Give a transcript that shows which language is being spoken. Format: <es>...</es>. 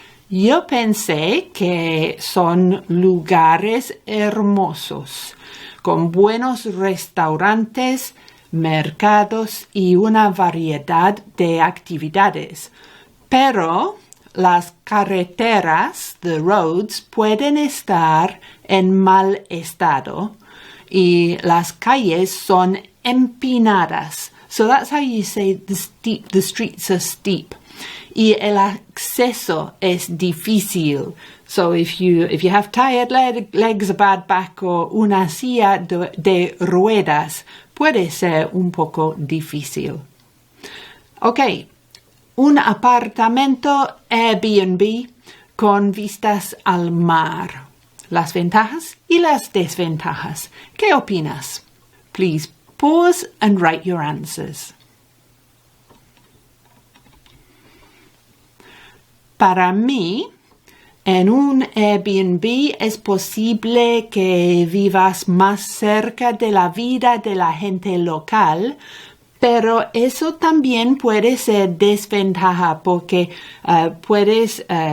<es>Yo pensé que son lugares hermosos, con buenos restaurantes, mercados y una variedad de actividades. Pero las carreteras,</es> <en>the roads,</en> <es>pueden estar en mal estado y las calles son empinadas.</es> <en>So that's how you say the streets are steep.</en> <es>Y el acceso es difícil.</es> <en>So if you have tired legs, a bad back</en> <es>o una silla de ruedas, puede ser un poco difícil. Ok, un apartamento Airbnb con vistas al mar. Las ventajas y las desventajas. ¿Qué opinas?</es> <en>Please pause and write your answers.</en> <es>Para mí, en un Airbnb es posible que vivas más cerca de la vida de la gente local, pero eso también puede ser desventaja porque puedes</es>